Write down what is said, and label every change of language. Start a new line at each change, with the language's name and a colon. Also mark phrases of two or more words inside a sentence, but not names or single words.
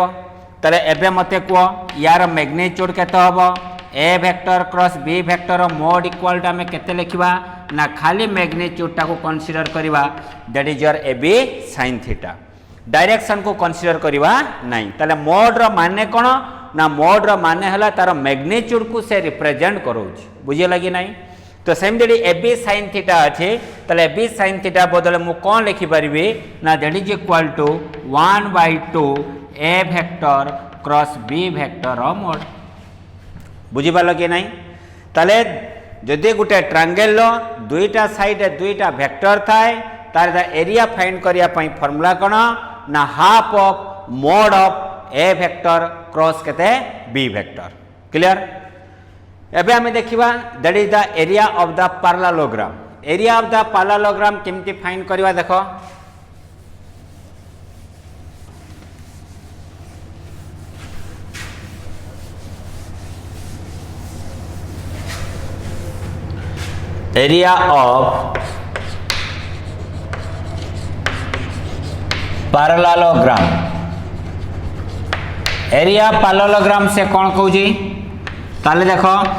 Odia: ତଲେ ଏବେ ମତେ କୁ ଯାର ମ୍ୟାଗ୍ନିଟ୍ୟୁଡ୍ କେତେ ହେବ
English: a vector cross b vector mod equal to
Odia: ଆମେ କେତେ ଲେଖିବା ନା ଖାଲି ମ୍ୟାଗ୍ନିଟ୍ୟୁଡ୍ ଟା କୁ କନସିଡର କରିବା
English: that is your a b sin theta.
Odia: ଡାଇରେକ୍ସନ କୁ କନସିଡର କରିବା ନାହିଁ। ତଲେ ମୋଡ ର ମାନେ କଣ ନା ମୋଡ ର ମାନେ ହେଲା ତାର ମ୍ୟାଗ୍ନିଟ୍ୟୁଡ୍ କୁ ସେ ରିପ୍ରେଜେଣ୍ଟ କରୁଛି। ବୁଝିଗଲା କି ନାହିଁ? ତ ସେମ ଯଦି
English: a b sin theta
Odia: ଅଛି ତଲେ
English: a b sin theta
Odia: ବଦଳରେ ମୁଁ କଣ ଲେଖି ପାରିବି ନା
English: that is equal to 1/2 a vector cross b vector
Odia: ର ମୋଡ। ବୁଝି ପାରିଲ କି ନାହିଁ? ତଲେ ଯଦି ଗୋଟେ ଟ୍ରାଏଙ୍ଗଲ ର ଦୁଇଟା ସାଇଡ ରେ ଦୁଇଟା ଭେକ୍ଟର ଥାଏ ତାର
English: area find
Odia: କରିବା ପାଇଁ ଫର୍ମୁଲା କଣ ନା
English: half of mod of a vector cross
Odia: केते
English: b vector. Clear?
Odia: ଏବେ ଆମେ ଦେଖିବା
English: that is the area of the parallelogram. area of the parallelogram
Odia: କେମିତି ଫାଇଣ୍ଡ କରିବା ଦେଖ।
English: area of parallelogram, area parallelogram
Odia: ସେ କଣ କହୁଁ ତାଲେ ଦେଖ